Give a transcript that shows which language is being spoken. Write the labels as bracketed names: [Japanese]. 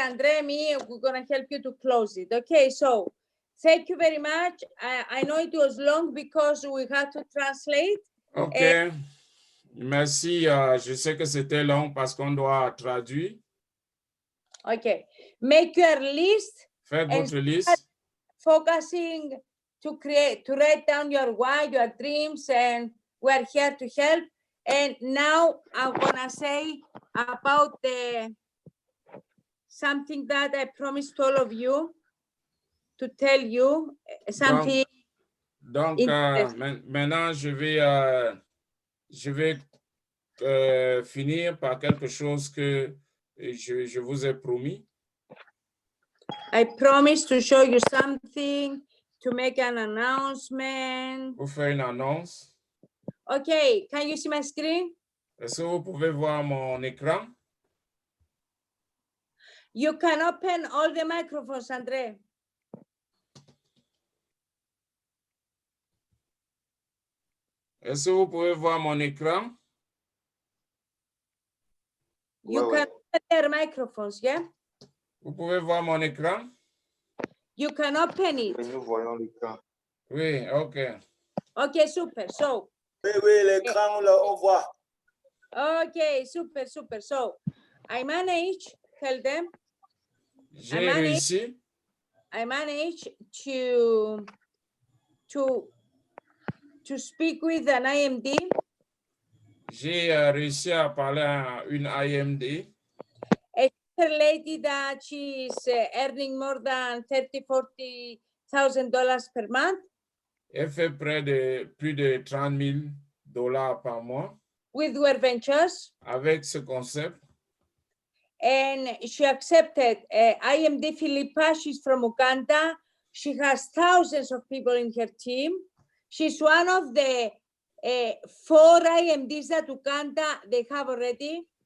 [English] Andre, we're going to help you to close it. Okay, so thank you very much. I know it was long because we had to translate. [French] OK. Merci. Je sais que c'était long parce qu'on doit traduire. [English] Okay. Make your list. [French] Faites [English] and [French] votre liste. [English] Focusing to write down your why, your dreams, and we're here to help. And now I'm gonna say about something that I promised all of you to tell you, something. [French] Donc, maintenant, je vais finir par quelque chose que je vous ai promis. [English] I promise to show you something, to make an announcement. [French] Pour faire une annonce. [English] Okay, can you see my screen? [French] Est-ce que vous pouvez voir mon écran? [English] You can open all the microphones, André. [French] Est-ce que vous pouvez voir mon écran? [English] You can open their microphones, yeah? [French] Vous pouvez voir mon écran? [English] You can open it. [French] Nous voyons l'écran. Oui, OK. [English] Okay, super. So, [French] Oui, l'écran, on voit. [English] okay, super. So, I managed, tell them, [French] J'ai réussi. [English] I managed to speak with an IMD. [French] J'ai réussi à parler à une IMD. [English] A lady that she is earning more than $30,000-$40,000 per month. [French] Elle fait plus de $30,000 par mois. [English] With World Ventures. [French] Avec ce concept. [English] And she accepted IMD Philippa. She's from Uganda. She has thousands of people in her team. She's one of the 4 IMDs that Uganda they have already.